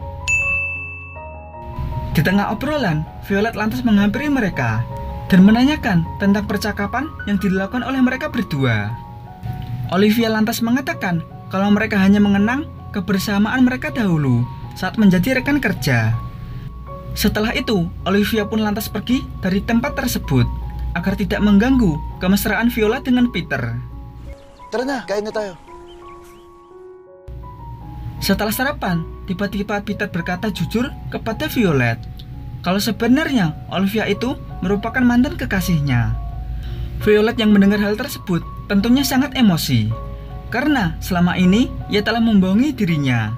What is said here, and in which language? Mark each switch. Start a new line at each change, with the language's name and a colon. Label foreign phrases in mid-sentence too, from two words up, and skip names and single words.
Indonesian: Di tengah obrolan, Violet lantas menghampiri mereka dan menanyakan tentang percakapan yang dilakukan oleh mereka berdua. Olivia lantas mengatakan kalau mereka hanya mengenang kebersamaan mereka dahulu saat menjadi rekan kerja. Setelah itu, Olivia pun lantas pergi dari tempat tersebut agar tidak mengganggu kemesraan Violet dengan Peter.
Filipino: Tara na, kain na tayo.
Indonesian: Setelah sarapan, tiba-tiba Peter berkata jujur kepada Violet kalau sebenarnya Olivia itu merupakan mantan kekasihnya. Violet yang mendengar hal tersebut tentunya sangat emosi karena selama ini ia telah membohongi dirinya.